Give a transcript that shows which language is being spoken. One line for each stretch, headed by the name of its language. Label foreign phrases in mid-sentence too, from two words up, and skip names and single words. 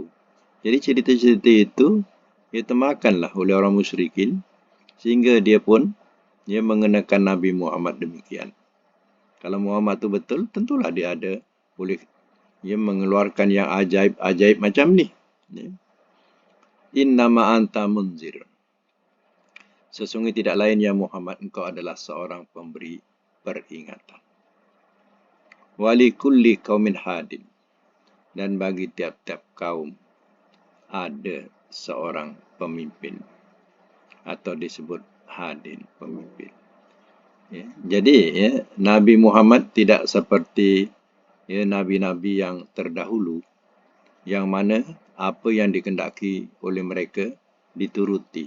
Malay: Jadi cerita-cerita itu termakanlah oleh orang musyrikin, sehingga dia pun mengenakan Nabi Muhammad demikian. Kalau Muhammad itu betul, tentulah dia boleh mengeluarkan yang ajaib-ajaib macam ni.
Arabic: إنما أنت منذر,
Malay: sesungguhnya tidak lain ya Muhammad, engkau adalah seorang pemberi peringatan.
Arabic: ولكل قوم هاد,
Malay: dan bagi tiap-tiap kaum ada seorang pemimpin, atau disebut hadin, pemimpin. Jadi Nabi Muhammad tidak seperti nabi-nabi yang terdahulu yang mana apa yang dikehendaki oleh mereka dituruti.